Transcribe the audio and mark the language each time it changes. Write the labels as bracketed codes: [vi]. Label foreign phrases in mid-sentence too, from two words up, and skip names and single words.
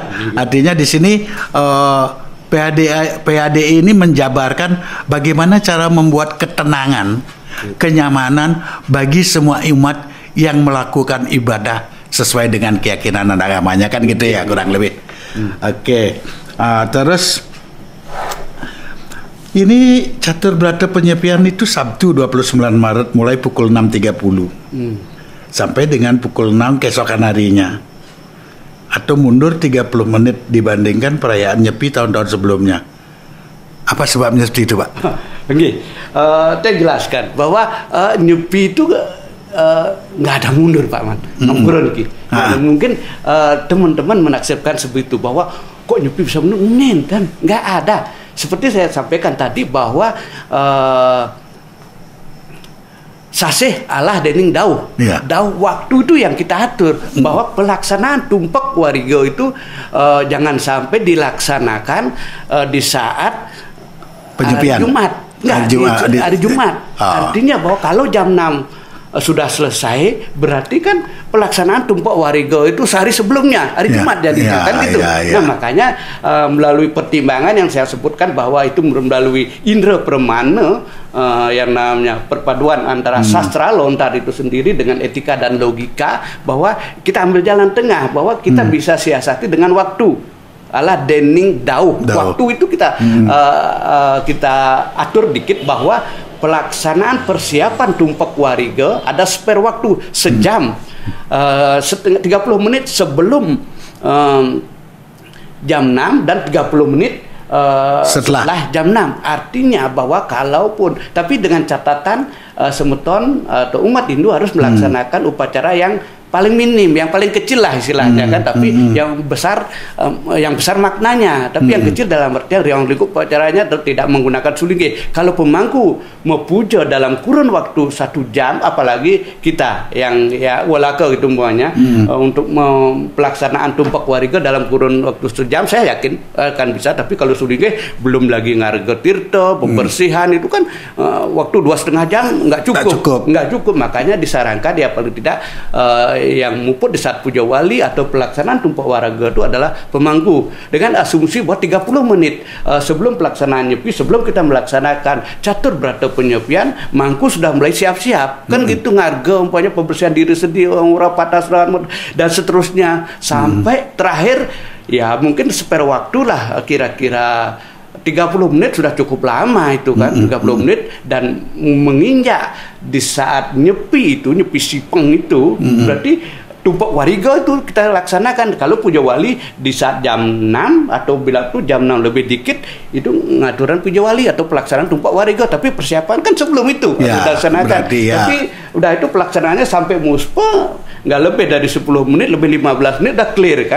[id] Artinya di sini PADI ini menjabarkan bagaimana cara membuat ketenangan, kenyamanan bagi semua umat yang melakukan ibadah sesuai dengan keyakinan dan agamanya, kan gitu ya kurang lebih. Oke. Terus ini catur berata penyepian itu Sabtu 29 Maret mulai pukul 6.30 sampai dengan pukul 6 keesokan harinya, atau mundur 30 menit dibandingkan perayaan Nyepi tahun-tahun sebelumnya. Apa sebabnya seperti itu, Pak? Oke, saya jelaskan bahwa Nyepi itu nggak ada mundur, Pak Man. Mungkin teman-teman menafsirkan seperti itu, bahwa kok Nyepi bisa mundur, kan nggak ada. Seperti saya sampaikan tadi bahwa [ban] saseh Allah dening dauh, [id] dauh waktu itu yang kita atur, bahwa pelaksanaan tumpak warigo itu jangan sampai dilaksanakan di saat penyepian Jumat, hari Jumat. Artinya bahwa kalau jam 6 sudah selesai, berarti kan pelaksanaan tumpak warigo itu sehari sebelumnya, hari Jumat jadinya, kan gitu. Nah, makanya melalui pertimbangan yang saya sebutkan bahwa itu melalui indera permana, yang namanya perpaduan antara sastra lontar itu sendiri dengan etika dan logika, bahwa kita ambil jalan tengah, bahwa kita bisa siasati dengan waktu. [ban] Ala dening dauh. [id] Waktu itu kita kita atur dikit, bahwa pelaksanaan persiapan tumpak wariga ada spare waktu sejam, 30 menit sebelum jam 6 dan 30 menit setelah jam 6. Artinya bahwa kalaupun, tapi dengan catatan semeton atau umat Hindu harus melaksanakan upacara yang paling minim, yang paling kecil lah istilahnya, kan, tapi yang besar maknanya, tapi yang kecil dalam artian yang lingkup upacaranya tidak menggunakan sulingge. Kalau pemangku mepuja dalam kurun waktu 1 jam, apalagi kita yang ya walaka gitu semuanya, untuk pelaksanaan tumpak wariga dalam kurun waktu 1 jam, saya yakin akan bisa. Tapi kalau sulingge belum lagi ngarga tirta, pembersihan itu kan waktu 2,5 jam nggak cukup. Makanya disarankan ya paling tidak yang muput di saat puja wali atau pelaksanaan tumpak wariga itu adalah pemangku, dengan asumsi bahwa 30 menit sebelum pelaksanaan nyepi, sebelum kita melaksanakan catur berata penyepian, mangku sudah mulai siap-siap, kan gitu, ngarga umpamanya pembersihan diri sendiri, rapat dan seterusnya sampai terakhir ya mungkin spare waktu lah kira-kira 30 menit sudah cukup lama itu kan, 30 menit, dan menginjak di saat nyepi itu, nyepi sipeng itu, berarti tumpak wariga itu kita laksanakan. Kalau puja wali di saat jam 6 atau bila itu jam 6 lebih dikit, itu ngaturan puja wali atau pelaksanaan tumpak wariga, tapi persiapan kan sebelum itu dilaksanakan. Tapi udah itu pelaksanaannya sampai muspa nggak lebih dari 10 menit, lebih 15 menit udah clear kan.